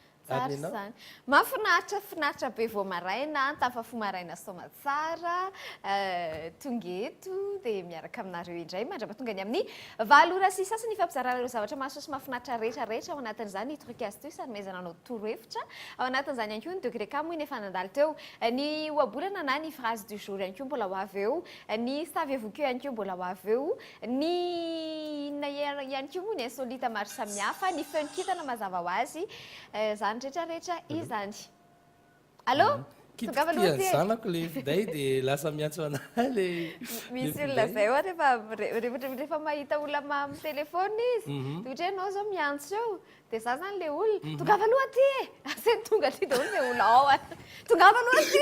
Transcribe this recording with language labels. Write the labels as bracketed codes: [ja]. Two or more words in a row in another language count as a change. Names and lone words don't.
[mg] tsara zany mahafinaritra be vao maraina tafafo maraina soma tsara tonga eto dia miaraka aminareo indray mandrapatonga ny amin'ny valora sy sasany ifampizarana ireo zavatra mahasosy mahafinaritra rehetrarehetra ao anatin'izany ny [fr] truc astuce [mg] anomezana anao torohevitra ao anatin'izany ihany koa ny degré camo iny efa nandalo teo ny oabolana na ny [fr] phrase du jour [mg] ihany koa mbola ho avy eo ny [fr] savez vous que [mg] ihany koa mbola ho avy eo ny ihany koa ny insolite maro samihafa ny feo nikitana mazava ho azy zany rehetrarehetra izany allo zanako le fiday dia lasa miantso anahy le misy olona zay ohatra rehefa mahita olona amin'ny telefona izy ohatra ianao zao miantso eo dia za zany le olona tongava aloha ty aseny tonga ty daholo le olona ao tongava aloha ty